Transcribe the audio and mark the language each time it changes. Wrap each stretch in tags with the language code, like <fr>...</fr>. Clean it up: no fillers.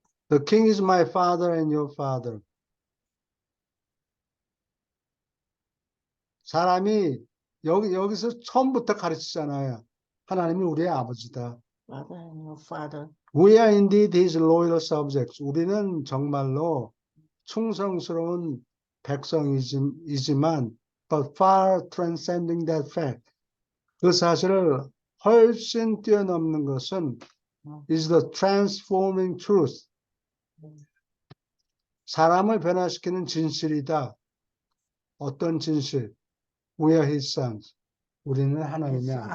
<en>The king is my father and your father.</en> <ko>사람이 여기서 처음부터 가르치잖아요. 하나님이 우리의 아버지다.</ko> <en>Father and your father. We are indeed his loyal subjects.</en> <ko>우리는 정말로 충성스러운 백성이지만</ko> <en>but far transcending that fact.</en> <ko>그 사실을 훨씬 뛰어넘는 것은</ko> <en>is the transforming truth.</en> <ko>사람을 변화시키는 진실이다. 어떤 진실?</ko> <en>We are his sons.</en> <ko>우리는 하나님의 아들이다.</ko>